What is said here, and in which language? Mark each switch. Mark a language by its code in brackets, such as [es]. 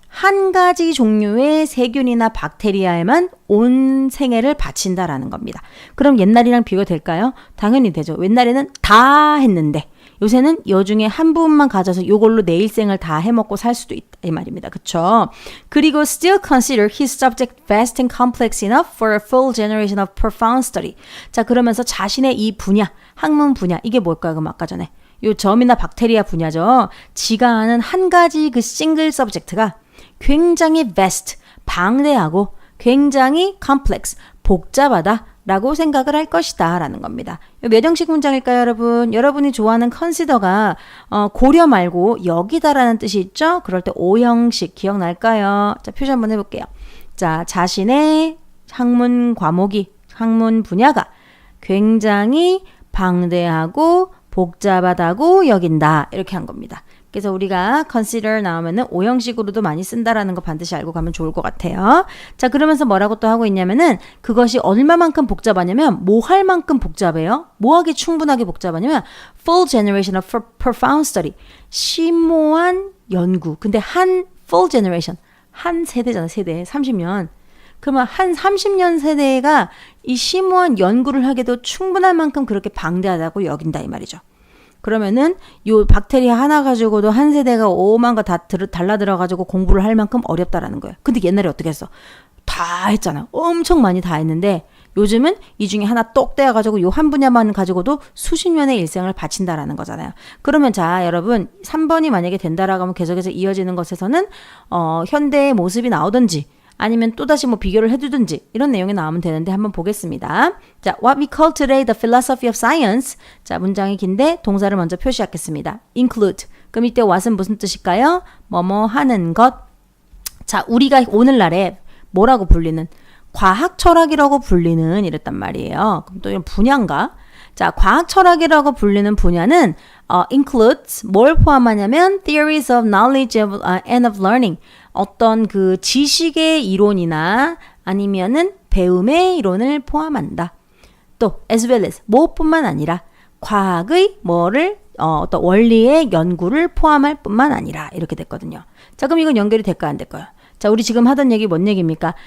[ko] 한 가지 종류의 세균이나 박테리아에만 온 생애를 바친다라는 겁니다. 그럼 옛날이랑 비교될까요? 당연히 되죠. 옛날에는 다 했는데 요새는 여중에 한 부분만 가져서 요걸로 내 일생을 다 해먹고 살 수도 있다 이 말입니다. 그쵸? 그리고 [en] still consider his subject vast and complex enough for a full generation of profound study. [ko] 자, 그러면서 자신의 이 분야, 학문 분야, 이게 뭘까요? 그럼 아까 전에 요 점이나 박테리아 분야죠. 지가 아는 한 가지 그 싱글 서브젝트가 굉장히 vast, 방대하고 굉장히 complex, 복잡하다 라고 생각을 할 것이다 라는 겁니다. 몇 형식 문장일까요, 여러분? 여러분이 좋아하는 consider가 고려 말고 여기다라는 뜻이 있죠? 그럴 때 5형식 기억날까요? 자, 표시 한번 해볼게요. 자, 자신의 학문 과목이, 학문 분야가 굉장히 방대하고 복잡하다고 여긴다. 이렇게 한 겁니다. 그래서 우리가 consider 나오면은 5형식으로도 많이 쓴다라는 거 반드시 알고 가면 좋을 것 같아요. 자, 그러면서 뭐라고 또 하고 있냐면은 그것이 얼마만큼 복잡하냐면 뭐 할 만큼 복잡해요? 뭐 하기 충분하게 복잡하냐면 [en] full generation of profound study. [ko] 심오한 연구. 근데 한 full generation. 한 세대잖아, 세대. 30년. 그러면 한 30년 세대가 이 심오한 연구를 하기도 충분할 만큼 그렇게 방대하다고 여긴다 이 말이죠. 그러면은 요 박테리아 하나 가지고도 한 세대가 5만 거 다 달라들어가지고 공부를 할 만큼 어렵다라는 거예요. 근데 옛날에 어떻게 했어? 다 했잖아. 엄청 많이 다 했는데 요즘은 이 중에 하나 똑 떼어가지고 요 한 분야만 가지고도 수십 년의 일생을 바친다라는 거잖아요. 그러면 자, 여러분 3번이 만약에 된다라고 하면 계속해서 이어지는 것에서는 현대의 모습이 나오든지 아니면 또다시 뭐 비교를 해두든지 이런 내용이 나오면 되는데 한번 보겠습니다. [en] 자, what we call today the philosophy of science. [ko] 자, 문장이 긴데 동사를 먼저 표시하겠습니다. [en] include. [ko] 그럼 이때 what은 무슨 뜻일까요? 뭐뭐 하는 것. 자, 우리가 오늘날에 뭐라고 불리는 과학 철학이라고 불리는 이랬단 말이에요. 그럼 또 이런 분야인가? 자, 과학 철학이라고 불리는 분야는 includes 뭘 포함하냐면 [en] theories of knowledge of, and of learning. [ko] 어떤 그 지식의 이론이나 아니면은 배움의 이론을 포함한다. 또 as well as 뭐뿐만 아니라 과학의 뭐를 어떤 원리의 연구를 포함할 뿐만 아니라 이렇게 됐거든요. 자, 그럼 이건 연결이 될까요, 안 될까요? 자, 우리 지금 하던 얘기 뭔 얘기입니까?